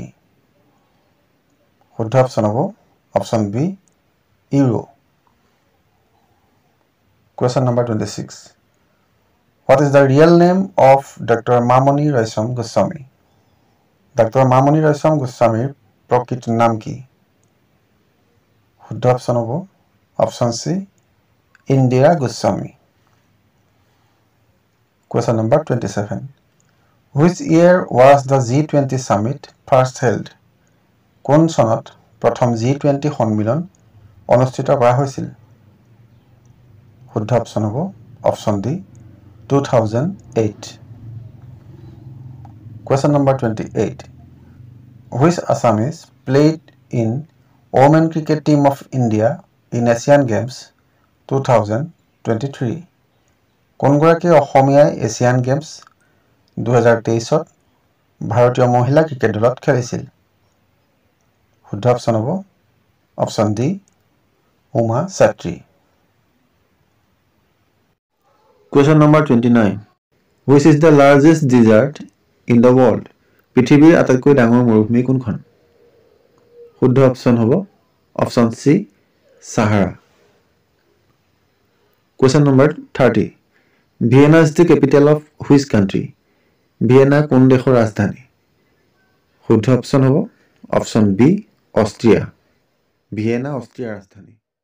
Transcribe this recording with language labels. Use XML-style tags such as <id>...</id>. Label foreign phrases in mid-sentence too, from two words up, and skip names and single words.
<as>শুদ্ধ অপশ্যন হ'ব অপশ্যন বি ইউৰো।</as> <en>Question number 26. What is the real name of Dr.</en> <as>Mamoni Raisam Goswami? Dr. Mamoni Raisam Goswamiৰ প্ৰকৃত নাম কি? শুদ্ধ অপশ্যন হ'ব অপশ্যন চি ইন্দিৰা গোস্বামী।</as> <en>Question number 27. Which year was the G20 summit first held?</en> <as>কোন চনত প্ৰথম G20 সন্মিলন অনুষ্ঠিত কৰা হৈছিল? শুদ্ধ অপশ্যন হ'ব অপশ্যন ডি 2008।</as> <en>Question number 28. Which Assamese played in Women Cricket Team of India in Asian Games 2023?</en> <as>কোনগৰাকী অসমীয়াই এছিয়ান গেমছ 2023ত ভাৰতীয় মহিলা ক্ৰিকেট দলত খেলিছিল? শুদ্ধ অপশ্যন হ'ব অপশ্যন ডি উমা ছাত্ৰী।</as> <en>Question number 29. Which is the largest desert in the world?</en> <as>পৃথিৱীৰ আটাইতকৈ ডাঙৰ মৰুভূমি কোনখন? শুদ্ধ অপশ্যন হ'ব অপশ্যন চি সাহাৰা।</as> <en>Question number 30. Vienna is the capital of which country?</en> <as>ভিয়েনা কোন দেশৰ ৰাজধানী? শুদ্ধ অপশ্যন হ'ব অপশ্যন বি অষ্ট্ৰিয়া। ভিয়েনা অষ্ট্ৰিয়াৰ ৰাজধানী।</as>